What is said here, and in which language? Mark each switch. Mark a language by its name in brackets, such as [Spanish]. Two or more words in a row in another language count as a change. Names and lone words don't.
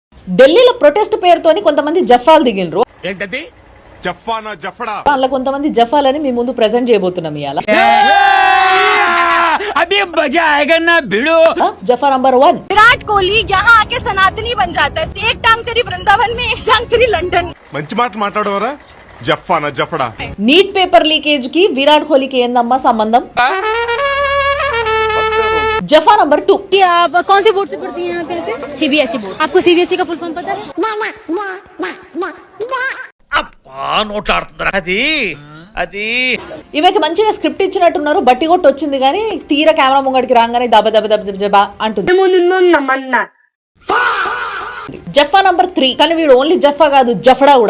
[Telugu] ఢిల్లీలో ప్రొటెస్ట్ పేరుతోని కొంతమంది జఫాలు దిగినరు. ఏంటది? జఫానా జఫడా? వాళ్ళ కొంతమంది జఫాలని మీ ముందు ప్రెజెంట్ చేయబోతున్నాం ఇవాళ. [Hindi] अभी मजा आएगा ना भिड़ो. जफा नंबर 1, विराट कोहली यहाँ आके सनातनी बन जाता है. एक टांग तेरी वृंदावन में, एक टांग तेरी लंदन. [Telugu] మంచి మాట మాట్లాడవరా? జఫానా జఫడా? [Hindi] नीट पेपर लीकेज की विराट कोहली की [Telugu] ఏందమ్మా సంబంధం? [Hindi] जफा नंबर 2, आप कौन से बोर्ड से पढ़ती हैं? सीबीएसई बोर्ड. आपको सीबीएसई का फुल फॉर्म पता है? [Telugu] అది ఈమెకి మంచిగా స్క్రిప్ట్ ఇచ్చినట్టున్నారు, బట్టి కొట్టి వచ్చింది కానీ తీర కెమెరా ముంగడికి రాగానే దబ దబ దబ దబ జబా అంటుంది. జఫా నంబర్ 3, కానీ వీడు ఓన్లీ జఫా కాదు జఫడా కూడా.